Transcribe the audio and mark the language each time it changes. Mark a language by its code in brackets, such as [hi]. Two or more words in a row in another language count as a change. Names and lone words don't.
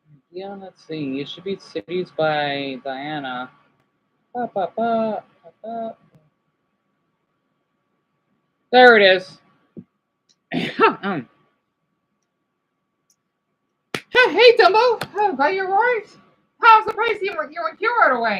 [en] Yeah, let's see. It should be Cities by Diana. Ba, ba, ba, ba, ba. There it is. Hey, Dumbo. Oh, got your right. How's the place? You went here right away.